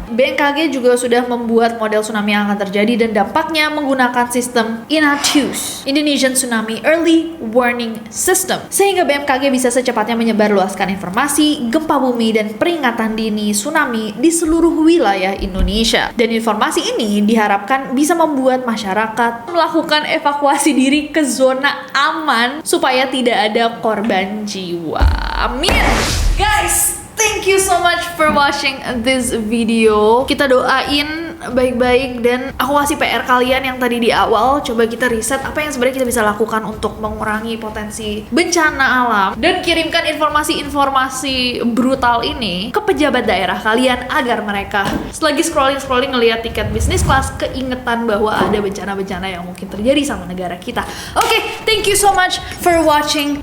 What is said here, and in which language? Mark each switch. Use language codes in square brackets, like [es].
[id] BMKG juga sudah membuat model tsunami yang akan terjadi dan dampaknya menggunakan sistem INATUS, Indonesian Tsunami Early Warning System, sehingga BMKG bisa secepatnya menyebarluaskan informasi gempa bumi dan peringatan dini tsunami di seluruh wilayah Indonesia. Dan informasi ini diharapkan bisa membuat masyarakat melakukan evakuasi diri ke zona aman supaya tidak ada korban jiwa. Amin. [en] Guys, thank you so much for watching this video. [id] Kita doain baik-baik dan aku kasih PR kalian yang tadi di awal. Coba kita riset apa yang sebenarnya kita bisa lakukan untuk mengurangi potensi bencana alam, dan kirimkan informasi-informasi brutal ini ke pejabat daerah kalian agar mereka selagi scrolling ngelihat tiket bisnis kelas keingetan bahwa ada bencana-bencana yang mungkin terjadi sama negara kita. [en] Oke, thank you so much for watching.